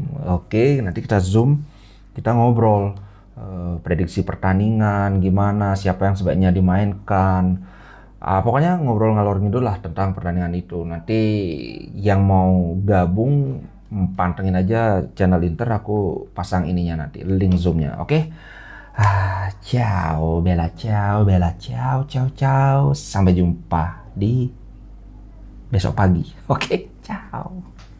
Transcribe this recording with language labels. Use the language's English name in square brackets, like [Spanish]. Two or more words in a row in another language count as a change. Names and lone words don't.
[Indonesian] Oke, nanti kita Zoom, kita ngobrol prediksi pertandingan, gimana, siapa yang sebaiknya dimainkan. Pokoknya ngobrol ngalor ngidul lah tentang pertandingan itu. Nanti yang mau gabung, pantengin aja channel Inter, aku pasang ininya nanti, link Zoom-nya. Oke? [Italian] Ciao, bella ciao, bella ciao, ciao, ciao. [Indonesian] Sampai jumpa di besok pagi. Oke, ciao.